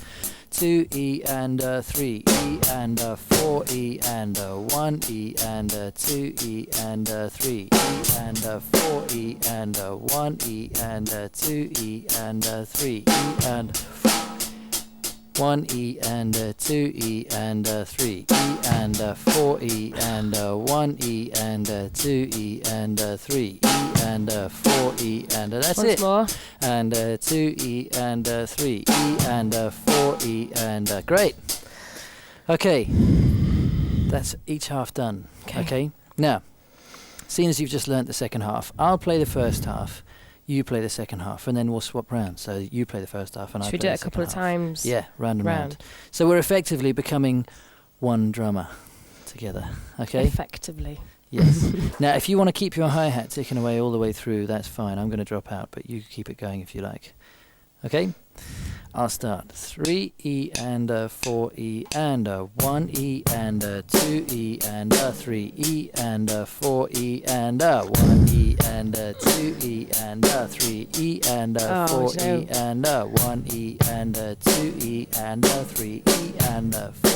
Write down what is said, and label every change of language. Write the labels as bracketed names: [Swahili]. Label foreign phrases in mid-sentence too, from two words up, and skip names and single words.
[English] 2E and 3E and 4E and 1E and 2E and 3E and 4E and 1E and 2E and 3E and 1E and 2E and 3E and 4E and 1E and 2E and 3E and 4E and that's Once it. more. And 2E and 3E and 4E and great. Okay, that's each half done. Okay. Now, seeing as you've just learnt the second half, I'll play the first half. You play the second half, and then we'll swap round. So you play the first half, and I Should play we do the it a couple of second half. times? Yeah, round and round. So we're effectively becoming one drummer together. Okay. Effectively. Yes. Now, if you want to keep your hi-hat ticking away all the way through, that's fine. I'm going to drop out, but you keep it going if you like. Okay? I'll start. 3E and 4E and 1E and 2E and 3E and 4E and 1E and 2E and 3E and 4E and 1E and 2E and 3E and 4E.